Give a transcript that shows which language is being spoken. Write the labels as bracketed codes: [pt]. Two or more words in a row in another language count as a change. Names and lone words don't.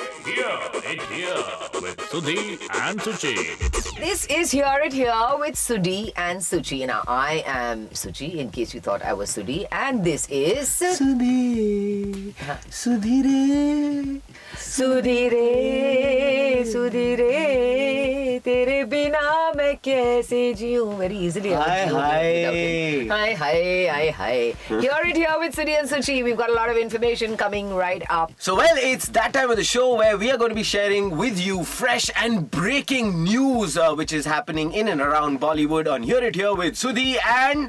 [en] Here with Sudhi and Suchi. This is Hear It Here with Sudhi and Suchi. Now, I am Suchi, in case you thought I was Sudhi, and this is... [hi] सुधी, सुधी रे, सुधी रे, सुधी रे, तेरे बिना मैं कैसे जियूँ. [en] Very easily. Hi. Hi. Hear It Here with Sudhi and Suchi. We've got a lot of information coming right up. So, it's that time of the show where we are going to be sharing with you fresh and breaking news which is happening in and around Bollywood on Hear It Here with Sudhi and